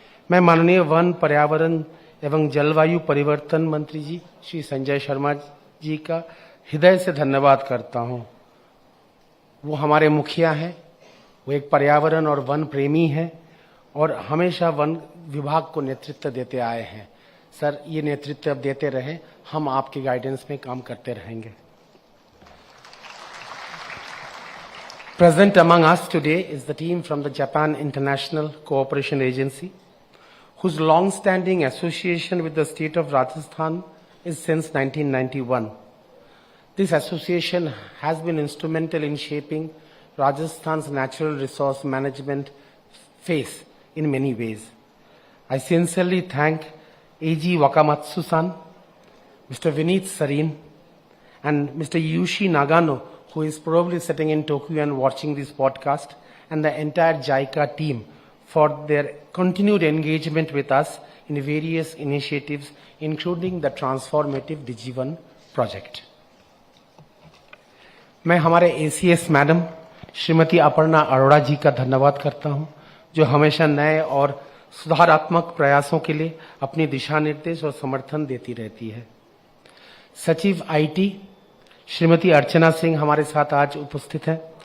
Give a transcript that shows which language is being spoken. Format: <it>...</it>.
<hi>मैं माननीय वन, पर्यावरण एवं जलवायु परिवर्तन मंत्री जी श्री संजय शर्मा जी का हृदय से धन्यवाद करता हूं। वो हमारे मुखिया हैं, वो एक पर्यावरण और वन प्रेमी हैं और हमेशा वन विभाग को नेतृत्व देते आए हैं। सर, ये नेतृत्व अब देते रहे, हम आपके गाइडेंस में काम करते रहेंगे।</hi> <en>Present among us today is the team from the Japan International Cooperation Agency, whose long-standing association with the state of Rajasthan is since 1991. This association has been instrumental in shaping Rajasthan's natural resource management face in many ways. I sincerely thank A.G. Wakamatsu-san, Mr. Vineet Sareen, and Mr. Yushi Nagano, who is probably sitting in Tokyo and watching this podcast, and the entire JICA team for their continued engagement with us in various initiatives, including the transformative DigiOne project.</en> <hi>मैं हमारे ACS madam Shrimati Aparna Arora जी का धन्यवाद करता हूं, जो हमेशा नए और सुधारात्मक प्रयासों के लिए अपनी दिशा निर्देश और समर्थन देती रहती है। सचिव IT श्रीमती अर्चना सिंह हमारे साथ आज उपस्थित हैं।</hi>